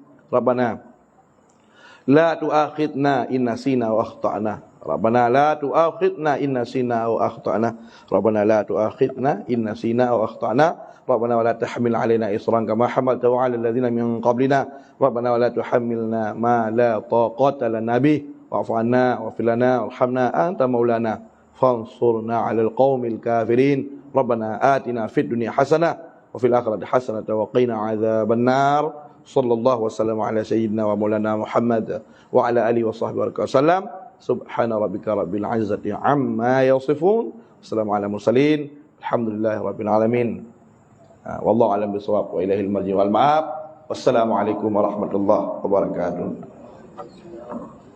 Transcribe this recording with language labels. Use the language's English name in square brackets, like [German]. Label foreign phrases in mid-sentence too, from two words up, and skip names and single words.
[Arabic] ربنا لا تؤاخذنا إن نسينا وأخطأنا. ربنا لا تؤاخذنا إن نسينا وأخطأنا. ربنا لا تؤاخذنا إن نسينا وأخطأنا. ربنا ولا تحمل علينا إصرا كما حملته على الذين من قبلنا. ربنا ولا تحملنا ما لا طاقة لنا به. واعف عنا واغفر لنا وارحمنا أنت مولانا فانصرنا على القوم الكافرين. ربنا آتنا في الدنيا حسنة وفي الآخرة حسنة وقنا عذاب النار. صلى الله وسلم على سيدنا ومولانا محمد وعلى آله وصحبه وسلم. سبحان ربك رب العزة عما يصفون. والسلام على المرسلين الحمد لله رب العالمين. والله أعلم بالصواب وإليه المرجع والمآب. والسلام عليكم ورحمة الله وبركاته.